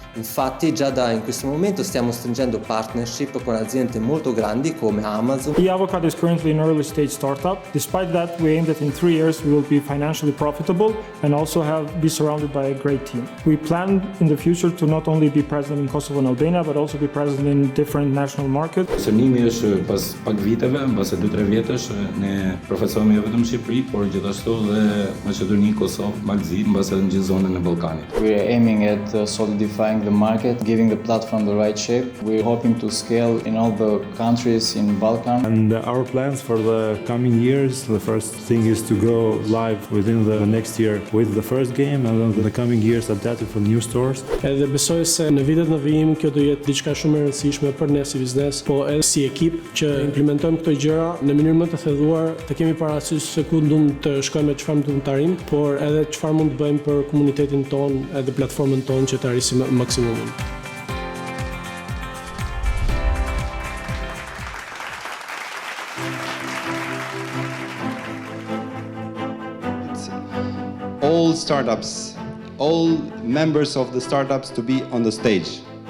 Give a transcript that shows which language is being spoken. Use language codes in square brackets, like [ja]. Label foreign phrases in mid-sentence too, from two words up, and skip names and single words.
[it] Infatti già in questo momento stiamo stringendo partnership con aziende molto grandi come Amazon. [en] Avocado is currently an early stage startup. Despite that, we aim that in 3 years we will be financially profitable and also be surrounded by a great team. We plan in the future to not only be present in Kosovo and Albania, but also be present in different national markets. [sq] Sënimi është pas pak viteve, mbas 2-3 vjetësh, ne profesohemi jo vetëm në Shqipëri, por gjithashtu dhe Maqedoni, Kosovë, Magzi, mbas edhe në gjithë zonën e Ballkanit. [en] We're aiming at solidifying the market, giving the platform the right shape. We're hoping to scale in all the countries in Balkan. And our plans for the coming years, the first thing is to go live within the next year with the first game, and then the coming years adapted for new stores. [sq] Edhe besoj se në vitet në vijim kjo do jetë diçka shumë e rëndësishme për ne si biznes, po edhe si ekip që implementojmë këto gjëra në mënyrë më të thelluar, të kemi parasysh se ku ndum të shkojmë me çfarë mund të arrijmë, por edhe çfarë mund të bëjmë për komunitetin ton edhe platformën tonë që të arrisim maksimumin. [en] All startups, all members of the startups to be on the stage.